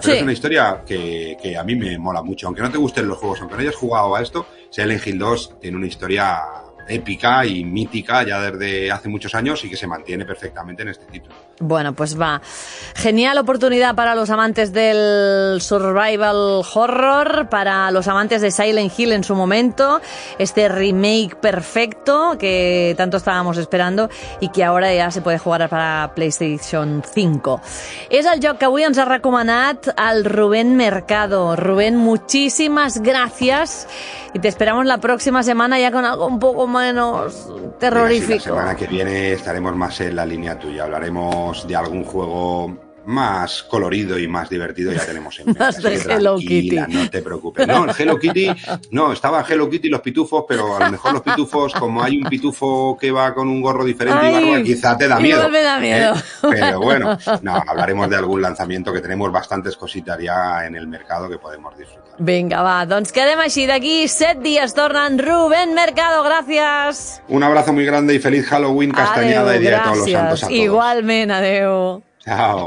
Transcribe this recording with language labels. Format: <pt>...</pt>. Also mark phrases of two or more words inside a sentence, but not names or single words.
<es>Pero es una historia que a mí me mola mucho. Aunque no te gusten los juegos, aunque no hayas jugado a esto, Silent Hill 2 tiene una historia épica y mítica ya desde hace muchos años y que se mantiene perfectamente en este título. Bueno, pues va. Genial oportunidad para los amantes del survival horror, para los amantes de Silent Hill en su momento, este remake perfecto que tanto estábamos esperando</es> <ca>i que ara ja</ca> <es>se puede jugar para PlayStation 5.</es> <ca>És el joc que avui ens ha recomanat el Rubén Mercado.</ca> <es>Rubén, muchísimas gracias y te esperamos la próxima semana ya con algo un poco menos terrorífico. La semana que viene estaremos más en la línea tuya, hablaremos de algún juego más colorido y más divertido, ya tenemos en mente. Más de Hello Kitty. No te preocupes. No, el Hello Kitty, no, estaba Hello Kitty y los pitufos, pero a lo mejor los pitufos, como hay un pitufo que va con un gorro diferente y barba, quizá te da miedo. No me da miedo. Pero bueno, no, hablaremos de algún lanzamiento que tenemos bastantes cositas ya en el mercado que podemos disfrutar.</es> <ca>Vinga, va, doncs quedem així. D'aquí 7 dies tornen Rubén Mercado, gràcies.</ca> <es>Un abrazo muy grande y feliz Halloween, Castañada y Día de Todos los Santos a todos.</es> <ca>Igualment, adeu.</ca> <es>Chao.</es>